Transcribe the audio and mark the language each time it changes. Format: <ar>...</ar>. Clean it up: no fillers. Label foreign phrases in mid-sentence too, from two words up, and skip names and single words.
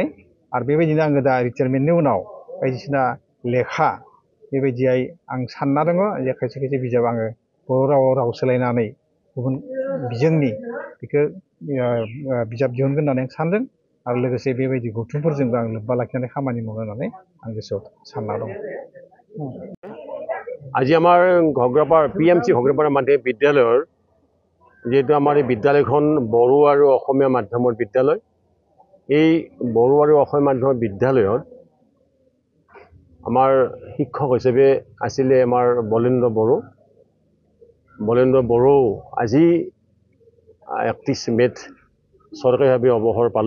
<brx>आरो बेबायदिनो आङो दा रिटायारमेन्टनि उनाव बायदिसिना लेखा बेबायदियै आं सानना दङ जे खायसे खायसे बिजाब आङो बर' रावाव राव सोलायनानै गुबुन बिजोंनि बेखौ बिजाब दिहुनगोन होननानै आं सानदों। आरो लोगोसे बेबायदि गौथुमफोरजोंबो आं लोब्बा लाखिनानै खामानि मावनो होननानै आं गोसोआव सानना दं।</brx> <as>আজি আমাৰ ঘগ্ৰাপাৰ PMC ঘগ্ৰাপাৰ মাধ্যমিক বিদ্যালয়ৰ যেহেতু আমাৰ এই বিদ্যালয়খন বড়ো আৰু অসমীয়া মাধ্যমৰ বিদ্যালয়, এই বড়ো আৰু অসমীয়া মাধ্যমৰ বিদ্যালয়ত আমাৰ শিক্ষক হিচাপে আছিলে আমাৰ বলেন্দ্ৰ বড়ো আজি 31 মে'ত চৰকাৰীভাৱে অৱসৰ পালে।</as>